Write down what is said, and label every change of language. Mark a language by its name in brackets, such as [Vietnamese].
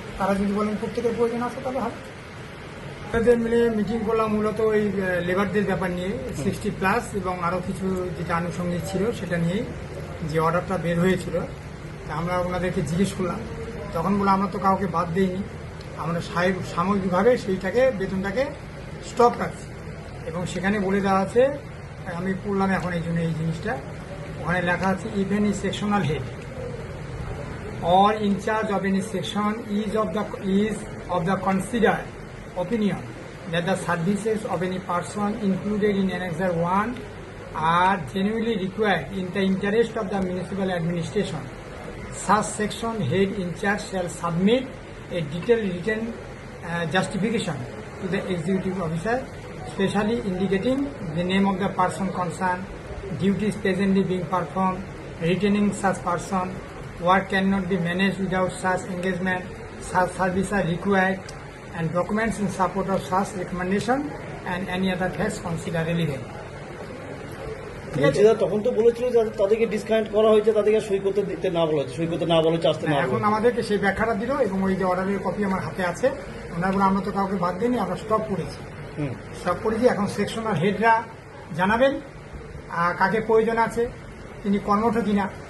[Bangla] তারা যদি বলেন প্রত্যেকের প্রয়োজন আছে তাহলে হবে। তাদের মিলে মিটিং করলাম মূলত ওই লেবারদের ব্যাপার নিয়ে 60+ এবং আরও কিছু যেটা আনুষঙ্গিক ছিল সেটা নিয়েই যে অর্ডারটা বের হয়েছিল। তা আমরা ওনাদেরকে জিজ্ঞেস করলাম, তখন বলে আমরা তো কাউকে বাদ দিইনি, আমরা সাময়িকভাবে সেইটাকে বেতনটাকে স্টপ রাখছি। এবং সেখানে বলে দেওয়া আছে, আমি পড়লাম এখন এই জন্য এই জিনিসটা, ওখানে লেখা আছে [English] Even a sectional head or in charge of any section is of the considered opinion that the services of any person included in Annexure 1 are genuinely required in the interest of the municipal administration. Such section head in charge shall submit a detailed written justification to the executive officer, specially indicating the name of the person concerned, duties presently being performed, retaining such person, work cannot be managed without such engagement, such services are required, and documents in support of such recommendation and any other facts considered relevant. [Bangla] তখন তো বলেছিল যে তাদেরকে discount করা হয়েছে, তাদেরকে সই করতে দিতে না বলা হয়েছে, সই করতে না বলা হচ্ছে, আসতে না। এখন আমাদেরকে সেই ব্যাখ্যাটা দিল এবং ওই যে অর্ডারের কপি আমার হাতে আছে। ওনার বলে আমরা তো কাউকে বাদ দিইনি, আমরা স্টপ করেছি। এখন সেকশনাল হেডরা জানাবেন কাকে প্রয়োজন আছে, তিনি কর্মঠ কিনা।